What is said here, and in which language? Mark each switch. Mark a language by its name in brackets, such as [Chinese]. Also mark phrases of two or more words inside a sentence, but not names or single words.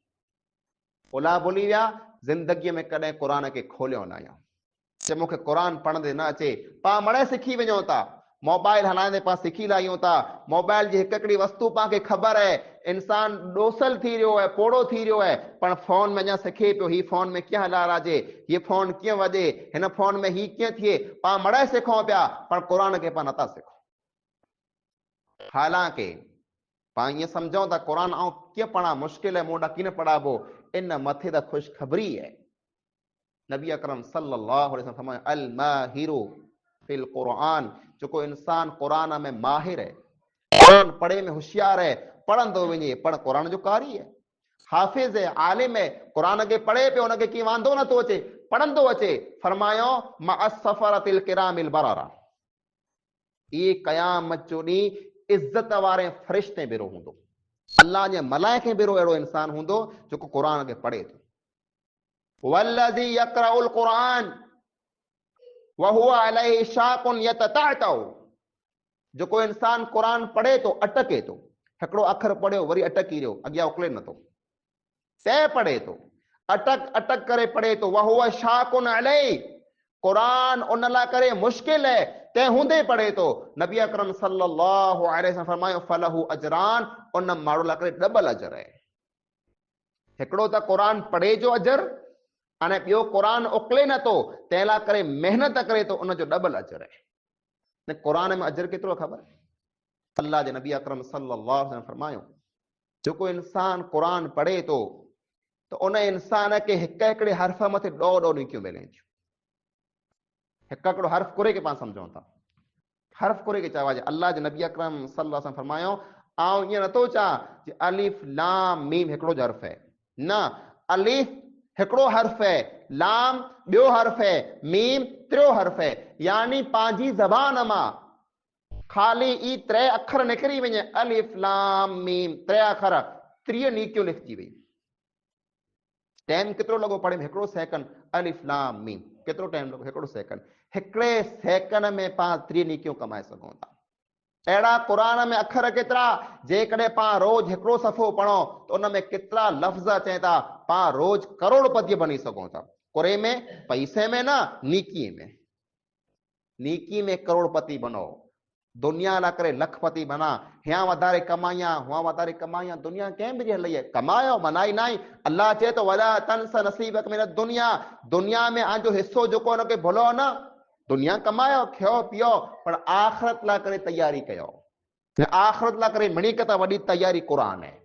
[Kachhi] ओला भुली विया, ज़िंदगीअ में कॾहिं कुरान के खोलियो न आहियां। चए मूंखे कुरान पढ़ंदे न अचे, पां मड़े सिखी वञूं था, मोबाइल हलाईंदे पां सिखी लाहियूं था। मोबाइल जी हिकु हिकिड़ी वस्तु पां खे ख़बर है, इंसान ॾोसल थी रहियो है, पोड़ो थी रहियो है, पर फोन में अञा सिखे पियो, ही फोन में कीअं हलाराजे, ये फोन कीअं वॼे, हिन फोन में ही कीअं थिए, पां मड़े सिखूं पिया, पर कुरान खे पां नथा सिखूं। हालांकि पां ईअं सम्झूं था कुरान आउं कीअं पढ़ां, मुश्किल है, मूं वटां कीअं पढ़ाबो, इन मथे त ख़ुशख़बरी है। नबी अकरम [Arabic] صلى الله عليه وسلم [Kachhi] फरमाया, [Arabic] الماهر في القرآن, [Kachhi] जेको इंसान कुरान में माहिर है, कुरान पढ़े में होशियार है, पढ़ंदो वञे, पर कुरान जो कारी है, हाफिज है, आलिम है, कुरान के पढ़े पियो, उनखे कीअं वांदो नथो अचे, पढ़ंदो अचे। फरमायो [Arabic] مع السفرة الكرام البررة, [Kachhi] ये क़यामत जो ॾींहुं इज़त वारे फ़रिश्ते भेरो हूंदो, अल्लाह जे मलाइके भेरो अहिड़ो इंसान हूंदो जेको कुरान खे पढ़े थो। [Arabic] والذي يقرأ القرآن وهو عليه شاق يتتعتع, [Kachhi] जेको इंसान कुरान पढ़े तो अटके तो, हिकिड़ो अखर पढ़ियो वरी अटकी रहियो, अॻियां उकले नथो, तंहिं पढ़े तो, अटक अटक करे पढ़े तो, [Arabic] وهو شاق عليه, [Kachhi] कुरान उन लाइ करे मुश्किल है, तंहिं हूंदे पढ़े तो। नबी अकरम [Arabic] صلى الله عليه وسلم [Kachhi] फरमायो, [Arabic] فله أجران, [Kachhi] उन माण्हू लाइ करे डबल अजर है। हिकिड़ो त कुरान पढ़े जो अजर, अने ॿियो कुरान उकले नथो, तंहिं लाइ करे महिनत करे तो, उनजो डबल अजर है। ने कुरान में अजर केतिरो ख़बर? अल्लाह जे नबी अकरम [Arabic] صلى الله عليه وسلم [Kachhi] फरमायो, जेको इंसान कुरान पढ़े तो त उन इंसान खे हिक हिकिड़े हर्फ मथे ॾोह निकियूं मिलनि थियूं। हिकु हिकिड़ो हर्फ कुरे खे पाण सम्झूं था, हर्फ कुरे खे चयो आहे। अल्लाह जे नबी अकरम [Arabic] صلى الله عليه وسلم [Kachhi] फरमायो, आउं ईअं नथो चवां कि [Arabic] ألف لام ميم [Kachhi] हिकिड़ो हर्फ है, न, अलिफ हिकिड़ो हर्फ है, लाम ॿियो हर्फ है, मीम टियों हर्फ है, यानी पंहिंजी ज़बान मां खाली ई टे अखर निकिरी वञे, [Arabic] ألف لام ميم, [Kachhi] टे अखर, 30 नीकियूं लिखजी वई। टाइम केतिरो लॻो पढ़े में? हिकिड़ो सेकंड, [Arabic] ألف لام ميم, [Kachhi] केतिरो टाइम लॻो? हिकिड़ो सेकंड। हिकिड़े सेकंड में पाण 30 नीकियूं कमाए सघूं था। अहिड़ा क़ुरान में अखर केतिरा, जेकॾहिं पाण रोज़ हिकिड़ो सफ़ो पढ़ो त उन में केतिरा लफ़्ज़ अचनि था, पाण रोज़ करोड़पति बनी सघूं था। कुरे में, पैसे में न, नीकी में। नीकी में करोड़पति बनो, दुनिया लाइ करे लखपति बना। हियां वधारे कमाइयां, हुआं वधारे कमाइयां, दुनिया कंहिं बि हली आहे। कमायो मनाई नाई, अल्लाह चए तो [Arabic] ولا تنس نصيبك من الدنيا, [Kachhi] दुनिया में आंजो हिस्सो जेको उनखे भुलो न। दुनिया कमायो, खयो पियो, पर आखिरत लाइ करे तैयारी कयो। आखिरत लाइ करे मिणीकत वॾी तैयारी क़ुरान है।